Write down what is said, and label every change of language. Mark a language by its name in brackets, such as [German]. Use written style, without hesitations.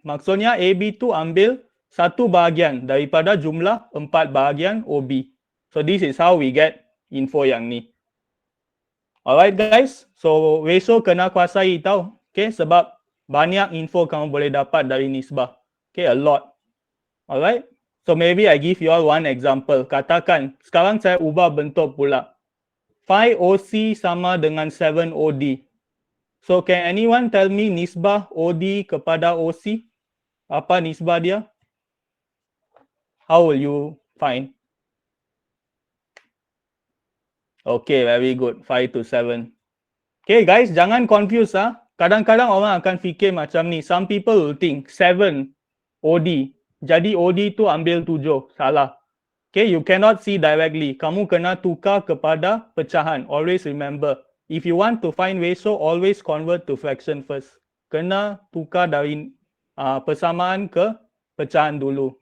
[Malay] Maksudnya AB tu ambil 1 bahagian daripada jumlah 4 bahagian OB. [English] So this is how we get info [Malay] yang ni. [English] Alright guys, so ratio [Malay] kena kuasai tau. Okay, sebab banyak info kamu boleh dapat dari nisbah. [English] Okay, a lot. Alright, so maybe I give you all one example. [Malay] Katakan, sekarang saya ubah bentuk pula. 5 OC sama dengan 7 OD. [English] So can anyone tell me [Malay] nisbah OD kepada OC? Apa nisbah dia? [English] How will you find? Okay, very good. 5 to 7. Okay guys, [Malay] jangan confuse Kadang-kadang orang akan fikir macam ni. [English] Some people will think 7 OD. [Malay] Jadi OD tu ambil 7. Salah. Okay, [English] you cannot see directly. [Malay] Kamu kena tukar kepada pecahan. [English] Always remember. If you want to find ratio, always convert to fraction first. [Malay] Kena tukar dari persamaan ke pecahan dulu.